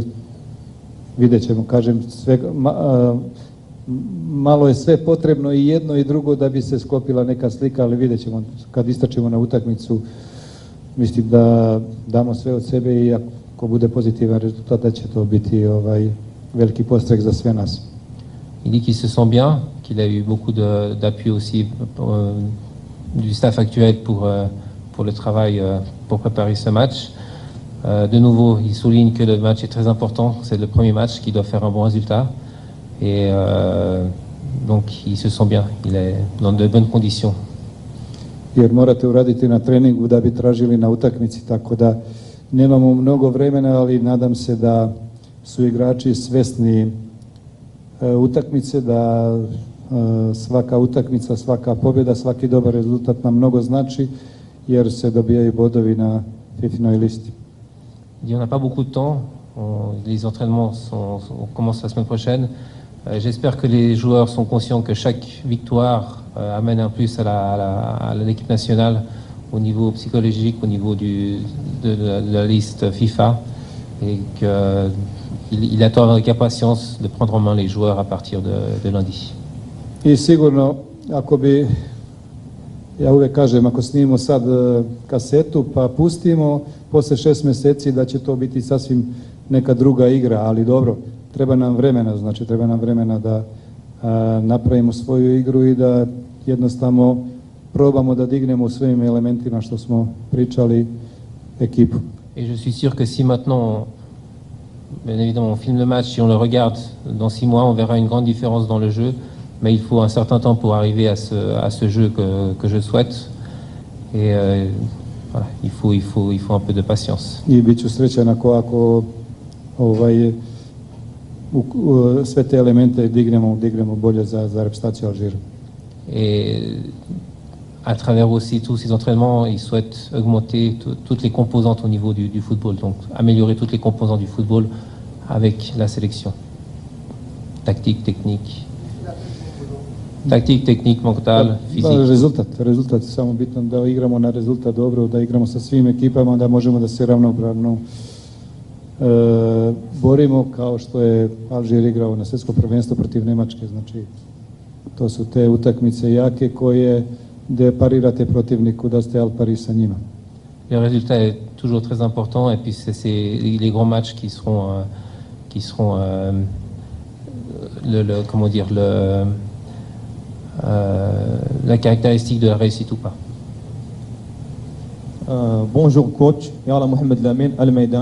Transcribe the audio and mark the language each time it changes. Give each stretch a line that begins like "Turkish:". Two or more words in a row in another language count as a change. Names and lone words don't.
Serbian: Vidjet ćemo, kažem, malo je sve potrebno i jedno i drugo da bi se sklopila neka slika, ali vidjet ćemo kad istračimo na utakmicu. Mislim da damo sve od sebe i ako bude pozitivan rezultat da će to biti veliki podstrek za sve nas.
French: Il dit qu'il se sent bien, qu'il a eu beaucoup d'appui aussi du staff actuel pour le travail, pour préparer ce match. De nouveau, il souligne que le match est très important, c'est le premier match qui doit faire un bon résultat. Et donc il se sent bien, il est dans de bonnes conditions.
Serbian: Jer morate uraditi na treningu da bi tražili na utakmici, tako da nemamo mnogo vremena, ali nadam se da su igrači svesni utakmice, da svaka utakmica, svaka pobjeda, svaki dobar rezultat nam mnogo znači, jer se dobijaju bodovi na FIFA-noj listi.
French: Il n'y en a pas beaucoup de temps, les entraînements commencent la semaine prochaine. J'espère que les joueurs sont conscients que chaque victoire amène un plus à l'équipe nationale au niveau psychologique, au niveau de la liste FIFA, et qu'il attend avec impatience de prendre en main les joueurs à partir de lundi.
Serbian: I sigurno, ako bi, ja uvek kažem, ako snimimo sad kasetu pa pustimo, posle 6 meseci da će to biti sasvim neka druga igra, ali dobro, treba nam vremena da napravimo svoju igru i da jednostavno probamo da dignemo u svim elementima što smo pričali ekipu.
French: Et je suis sûr que si maintenant, bien évidemment, on filme le match, si on le regarde dans 6 mois, on verra une grande différence dans le jeu, mais il faut un certain temps pour arriver à ce jeu que je souhaite. Et voilà, il faut un peu de patience.
Serbian: I bit ću srećan ako sve te elemente dignemo bolje za reprezentaciju Alžira.
French: Et à travers aussi tous ces entraînements, il souhaite augmenter toutes les composantes au niveau du football, donc améliorer toutes les composantes du football avec la sélection. Tactique, technique, mental, physique.
Serbian: Rezultat je samo bitno da igramo na rezultat dobro, da igramo sa svim ekipama, da možemo da se ravnopravno borimo kao što je Alžir igrao na svjetsko prvenstvo protiv Nemačke. Znači, to su te utakmice jake koje gdje parirate protivniku da ste
Italian: al pari
Serbian: sa njima.
French: Le résultat est toujours très important et puis c'est les grands matchs qui seront la caractéristique de la réussite ou pas. Bonjour coach, Yala Mohamed Lamine Al-Maïdan.